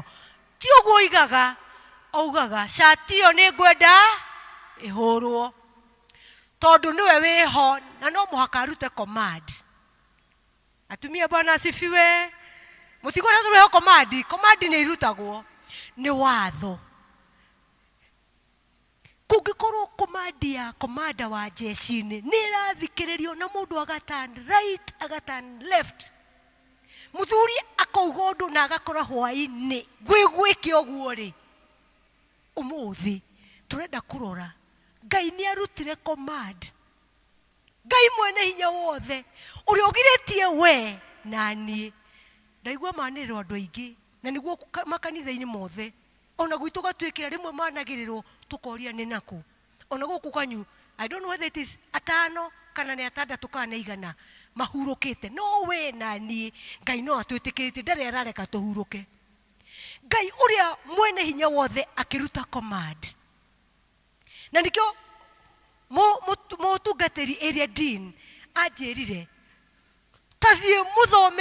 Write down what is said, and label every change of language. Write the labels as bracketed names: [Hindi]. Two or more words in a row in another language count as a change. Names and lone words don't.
[Kikuyu] Ti ũguo oigaga, augaga shati ĩyo nĩ ngwenda ĩhũrwo tondũ nĩwe wĩho na no mũhaka arute command. Atumia [Swahili] Bwana asifiwe. [Kikuyu] Mũtigũra tũrĩho command, command nĩ irutagwo, nĩ watho. Kũngĩkorwo command ya komanda wa jeshi-inĩ nĩ ĩrathikĩrĩrio na mũndũ agaturn right agaturn left, mũthuri akauga ũndũ na agakora hwaĩ-inĩ gwĩke ũguo rĩ, ũmũthĩ tũrenda kũrora Ngai nĩ arutire command. Ngai mwene hinya wothe ũrĩa ũgirĩtie we na niĩ. Ndaigua manĩrĩrwo andũ aingĩ na nĩguo makanitha-inĩ mothe, ona gwitũ gatwĩkĩra rĩmwe managĩrĩrwo tũkoria nĩ nakũ. ona guku kwanyu [English] I don't know whether it is [Kikuyu] atano kana ni atandatu kana igana mahurukite no we na nie Ngai no atwitikirite ndare arareka tuhuruke Ngai uria mwene hinya wothe akiruta command na nikyo mutungatiri area dean anjirire tathie muthome